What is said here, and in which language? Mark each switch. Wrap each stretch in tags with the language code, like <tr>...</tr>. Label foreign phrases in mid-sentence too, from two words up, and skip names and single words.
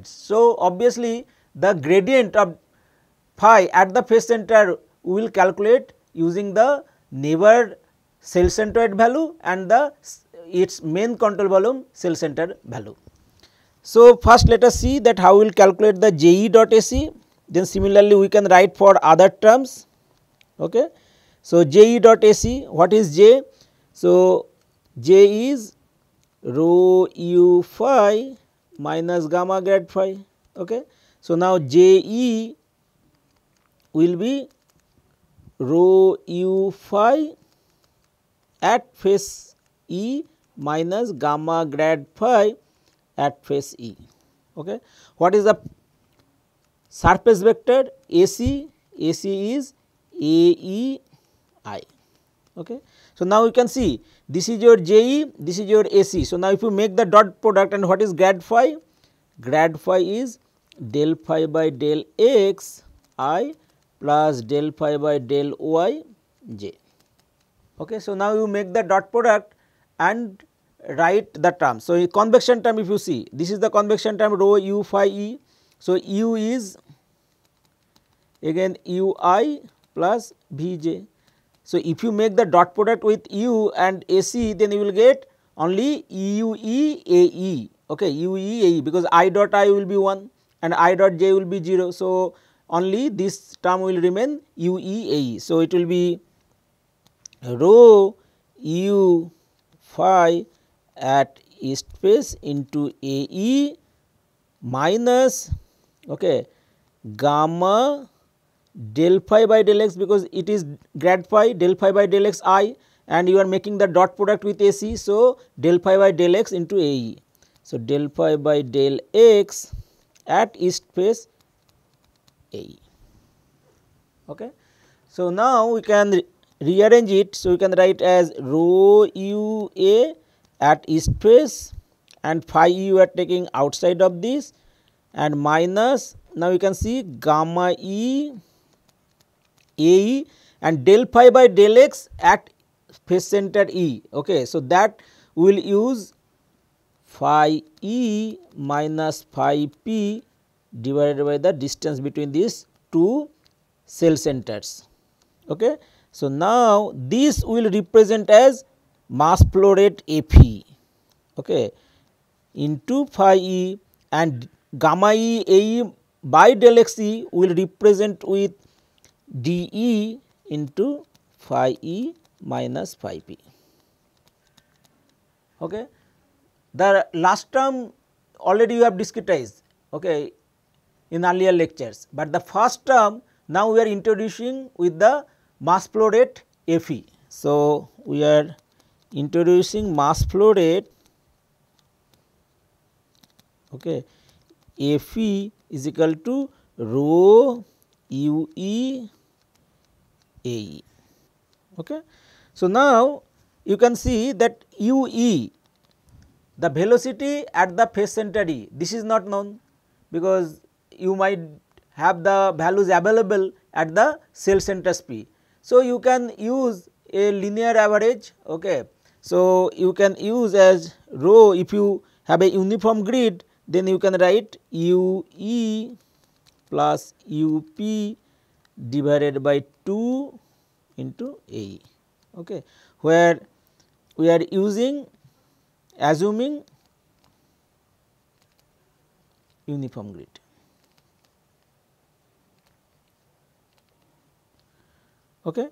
<en>So, obviously, the gradient of phi at the face center we will calculate using the neighbor cell centroid value and the its main control volume cell center value. So, first let us see that how we will calculate the J E dot A C, then similarly we can write for other terms. Okay. So, J E dot A C, what is J? So, J is rho u phi minus gamma grad phi. Okay. So, now J E will be rho u phi at face E minus gamma grad phi at face E. Okay. What is the surface vector AC? AC is AEI. Okay. So, now you can see this is your JE, this is your AC. So, now if you make the dot product, and what is grad phi? Grad phi is del phi by del x I plus del phi by del y j. Okay. So, now you make the dot product and write the term. So, convection term, if you see, this is the convection term rho u phi E. So, u is again u I plus V j. So, if you make the dot product with u and A C, then you will get only u e a e. Okay, u e a e, because I dot I will be 1 and I dot j will be 0. So, only this term will remain u e a e. So, it will be rho u phi at east face into A E minus gamma del phi by del x, because it is grad phi del phi by del x I and you are making the dot product with A C. So, del phi by del x into A E. So, del phi by del x at east face A E. Okay. So, now we can rearrange it. So, we can write as rho u a at east face and phi you are taking outside of this and minus, now you can see gamma e a e and del phi by del x at face center E. Okay. So, that we will use phi e minus phi p divided by the distance between these 2 cell centers. Okay. So, now this will represent as mass flow rate Fe, okay, into phi e, and gamma e a e by del x e will represent with d e into phi e minus phi p. Okay. The last term already you have discretized, okay, in earlier lectures, but the first term now we are introducing with the mass flow rate F e. So, we are introducing mass flow rate, okay, F e is equal to rho u e a e. Okay. So, now you can see that u e, the velocity at the phase center E, this is not known, because you might have the values available at the cell centers P. So, you can use a linear average. Okay. So, you can use as rho, if you have a uniform grid, then you can write u e plus u p divided by 2 into a e, okay, where we are assuming uniform grid. Okay.</en>